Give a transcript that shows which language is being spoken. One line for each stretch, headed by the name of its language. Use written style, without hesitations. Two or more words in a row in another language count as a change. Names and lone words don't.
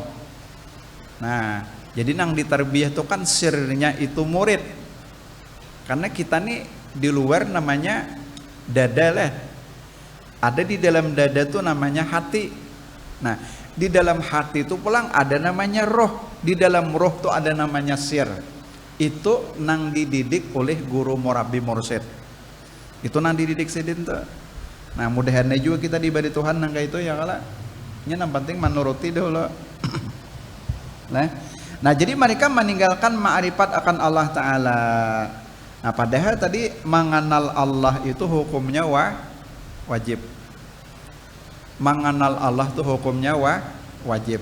Banjar: Nah jadi nang di tarbiyah itu kan sirnya itu murid, karena kita nih di luar namanya dada lah, ada di dalam dada tuh namanya hati. Nah di dalam hati itu pulang ada namanya roh, di dalam roh tuh ada namanya sir. Itu nang dididik oleh guru murabi mursyid, itu nang dididik sidin tuh. Nah mudahannya juga kita diberi Tuhan nang kayak itu ya kala nya yang penting menuruti dulu.
Indonesian: Nah jadi mereka meninggalkan ma'rifat akan Allah Ta'ala. Nah padahal tadi mengenal Allah itu hukumnya wajib. Mengenal Allah itu hukumnya wajib.